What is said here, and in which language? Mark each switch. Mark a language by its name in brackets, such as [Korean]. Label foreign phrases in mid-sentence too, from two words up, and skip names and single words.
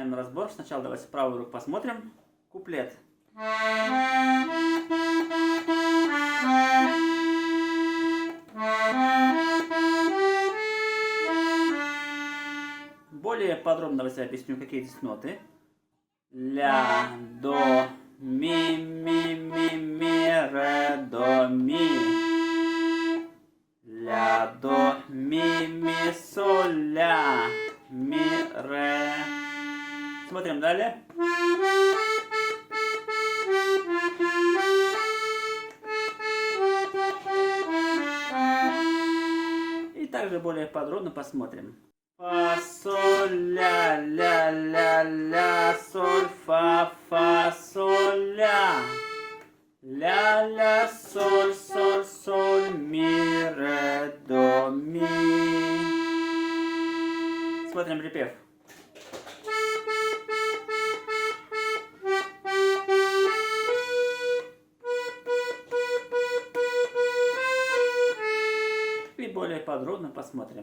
[Russian] разбор. Сначала давайте правую руку посмотрим. Куплет. Более подробно давайте объясню, какие здесь ноты. Ля, до, ми, ре, до, ми. Ля, до, ми, соль, ля, ми, ре. Смотрим далее. И также более подробно посмотрим. Фа, соль, ля, соль, фа, соль, ля. Ля, соль, ми, ре, до, ми. Смотрим припев. И более подробно посмотрим.